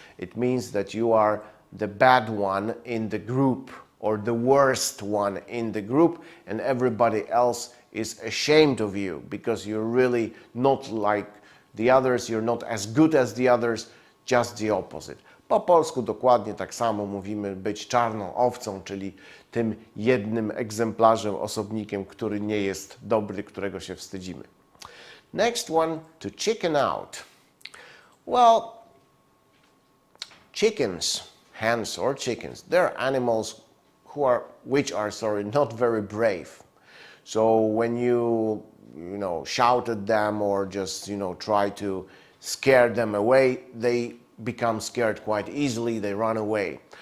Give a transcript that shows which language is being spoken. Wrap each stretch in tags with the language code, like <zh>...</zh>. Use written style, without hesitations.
<en>It means that you are the bad one in the group or the worst one in the group, and everybody else is ashamed of you because you're really not like the others, you're not as good as the others, just the opposite.</en> <pl>Po polsku dokładnie tak samo mówimy być czarną owcą, czyli tym jednym egzemplarzem, osobnikiem, który nie jest dobry, którego się wstydzimy.</pl> <en>Next one, to chicken out. Well, chickens, hens or chickens, they're animals which are not very brave. So when you shout at them or just try to scare them away, they become scared quite easily. They run away.</en>